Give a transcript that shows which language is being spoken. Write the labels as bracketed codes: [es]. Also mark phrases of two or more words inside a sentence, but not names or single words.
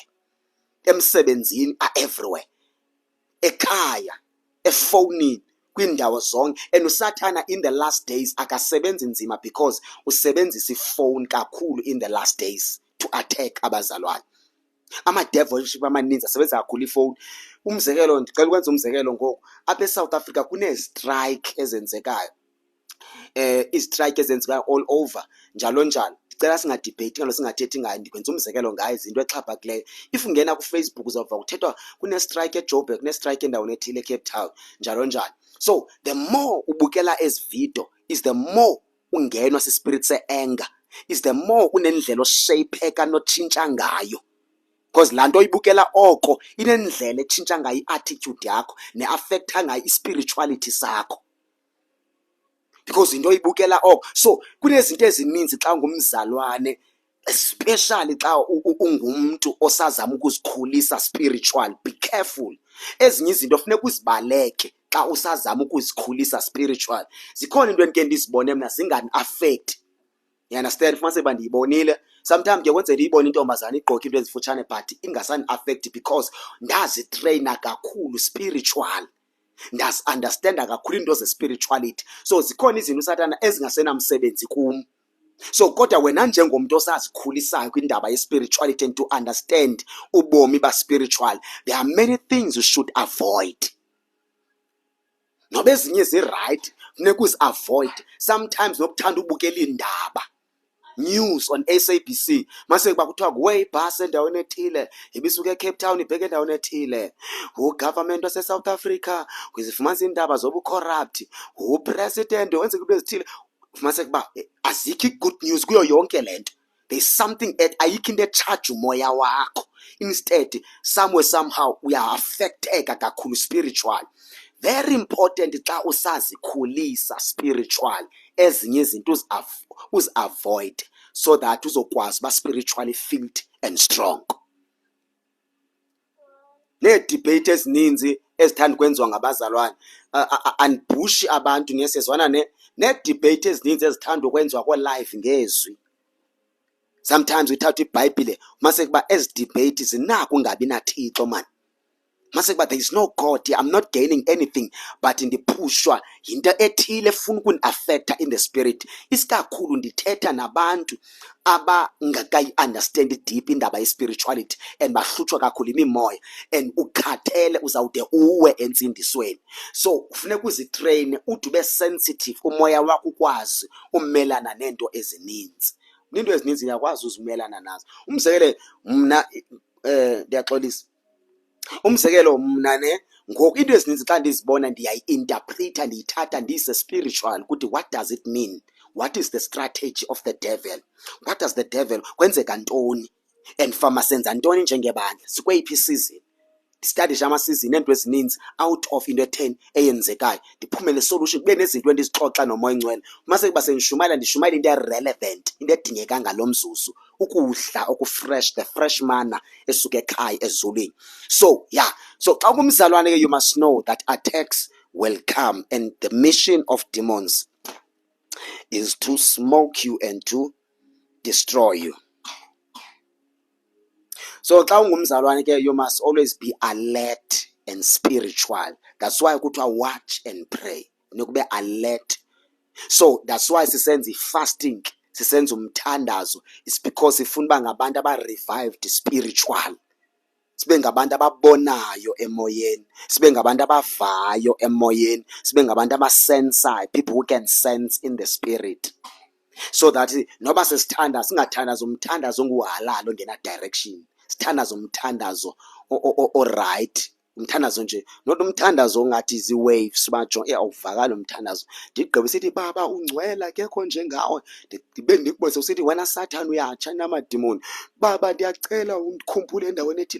[en] Emsebenzini are everywhere, [xh] ekhaya, efowunini, kwiindawo zonke. [en] And usathana in the last days [xh] akasebenzi nzima [en] because [xh] usebenzisa ifowuni kakhulu [en] in the last days to attack abazalwane. [xh] Ama-devilship amaninzi asebenza kakhulu ifowuni. Umzekelo, ndicela ukwenza umzekelo ngoku, apha eSouth Africa kunezitrayikhi ezenzekayo, izitrayikhi ezenzekayo [en] all over [xh] njalo njalo. Ndicela singadibheyithi ngalo, singathethi ngayo, ndikwenza umzekelo ngayo, izinto exhaphakileyo. If ungena kuFacebook uzawuva kuthethwa kunestrike eJoburg, kunestrike endaweni ethile eCape Town, njalo njalo. [en] So the more [xh] ubukela ezi video [en] is the more [xh] ungenwa sispirit se-anger, [en] is the more [xh] unendlela oshaypheka notshintsha ngayo. Because laa nto oyibukela oko inendlela etshintsha ngayo i-attitude yakho ne-affecta ngayo i-spirituality sakho, because into oyibukela oko. So kunezinto ezininzi xa ungumzalwane, especially xa ungumntu osazama ukuzikhulisa spiritual, [en] be careful. [xh] Ezinye izinto funeka uzibaleke xa usazama ukuzikhulisa spiritual. Zikhona into endike ndizibone mna zingani-affect. [en] You understand? [xh] Fumanise uba ndiyibonile. Sometimes ke kwenzela iyibone intombazana igqoke into ezifutshane but ingasani-affect because ndazitreyina kakhulu spiritual, ndazi-understanda kakhulu into ze-spirituality. So zikhona izinto usathana ezingasenamsebenzi kum. So kodwa wena njengomntu osazikhulisayo kwindaba ye-spirituality [en] and to understand [xh] ubomi ba-spiritual, [en] there are many things you should avoid. [xh] Noba ezinye zi-right, funeka uzi-avoid. Sometimes nokuthanda ubukela iindaba, [en] news on SABC, [xh] mase kuba kuthiwa kuwe ibhasi endaweni ethile ibisuke eCape Town ibheke endaweni ethile, ugovernment wase-South Africa kwizifumanisa iindaba zobu-corrupt, upresident wenza into ezithile. Fumanise kuba azikho i-good news kuyo yonke le nto. [en] There is something [xh] ayikho into etshaja umoya wakho. [en] Instead somewhere somehow [xh] uya-affecteka kakhulu spiritual. [en] Very important [xh] xa usazikhulisa spiritual, ezinye izinto uzi-avoid [en] so that [xh] uzokwazi uba [en] spiritually fit and strong. [xh] Nee-debate ezininzi ezithanda ukwenziwa ngabazalwane, andibhushi abantu niyesezwana nee-debate ezininzi ezithanda ukwenziwa ko-live ngezwi. Sometimes uthatha iBhayibhile mase kuba ezi debate zinako ungabi naThixo man. Mase kuba [en] there is no God here, I'm not gaining anything but [xh] ndiphushwa yinto ethile efuna ukuni-affecta [en] in the spirit. [xh] Isikakhulu ndithetha nabantu abangakayi-understand deep indaba ye-spirituality and bahlutshwa kakhulu imimoya and ukhathele uzawude uwe entsindisweni. So kufuneka uzitreyine ude ube sensitive, umoya wakho ukwazi umelana neento ezininzi. Into ezininzi uyakwazi uzimelana nazo. Umzekelo mna ndiyaxolisa. Umzekelo mna ngoku into ezininzi xa ndizibona ndiyayi-interpreta, ndiyithatha ndiyise-spiritual ukuthi [en] what does it mean? What is the strategy of the devil? What does the devil, [xh] kwenzeka ntoni? And fama senza ntoni njengebandla? Sikweyiphi isizini? Ndistadishe amasizini neento ezininzi [en] out of [xh] into etheni eyenzekayo. Ndiphumele solution, kube nezinto endizixoxa nomoya oyingcwele. Mase kuba sendishumayela into e-relevant, into edingeka ngalo mzuzu. Ukudla okufresh, [en] the fresh manna [xh] esuka ekhaya ezulwini. [en] So yeah, [xh] so xa kumzalwane ke [en] you must know that attacks will come and the mission of demons is to smoke you and to destroy you. [xh] So xa ungumzalwane ke [en] you must always be alert and spiritual. That's why kuthiwa watch and pray. [xh] Nokube alert. [en] So that's why [xh] sisenza fasting, sisenza umthandazo. [en] It's because [xh] sifuna uba ngabantu aba-revived spiritual. Sibe ngabantu ababonayo emoyeni, sibe ngabantu abavayo emoyeni, sibe ngabantu abasensayo, [en] people who can sense in the spirit. So that [xh] noba sesithanda singathandaza umthandazo onguhalalo ngena direction. Sithandaza umthandazo o-right, umthandazo nje, not umthandazo ongathi zi-waves bajo awuvakali umthandazo. Ndigqibe sithi baba ungcwele akekho njengawe, ndibe ndikubonise usithi wena Sathane uyatsha namadimoni, baba ndiyacela undikhumbule endaweni ethile.